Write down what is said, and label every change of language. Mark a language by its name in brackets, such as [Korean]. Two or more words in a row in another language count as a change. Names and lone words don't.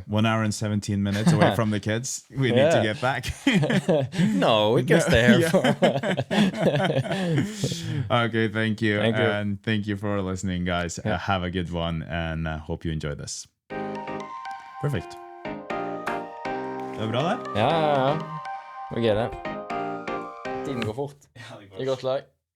[English] 1 hour and 17 minutes away from the kids. We need to get back. No, we can stay here for Okay, thank you. And thank you for listening, guys. Have a good one, and hope you enjoy this. Perfect. [Norwegian] Det var bra der? Ja. [English] We get it. [Norwegian] Tiden går fort. I godt lag.